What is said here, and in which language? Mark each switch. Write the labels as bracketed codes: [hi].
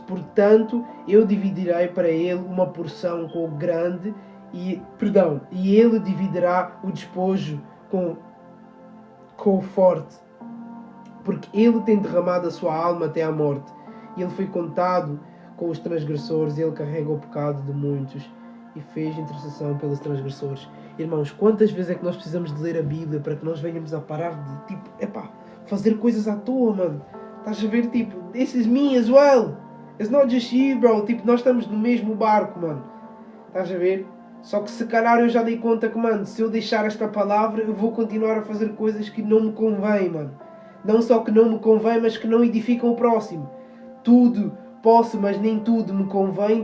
[pt] Portanto, eu dividirei para ele uma porção com o grande, e ele dividirá o despojo com o forte, porque ele tem derramado a sua alma até à morte. E ele foi contado com os transgressores, ele carrega o pecado de muitos e fez intercessão pelos transgressores. Irmãos, quantas vezes é que nós precisamos de ler a Bíblia para que nós venhamos a parar de, fazer coisas à toa, mano? Estás a ver, [en] this is me as well. It's not just you, bro. [pt] Nós estamos no mesmo barco, mano. Estás a ver? Só que se calhar eu já dei conta que, mano, se eu deixar esta palavra, eu vou continuar a fazer coisas que não me convém, mano. Não só que não me convém, mas que não edificam o próximo. Tudo posso, mas nem tudo me convém.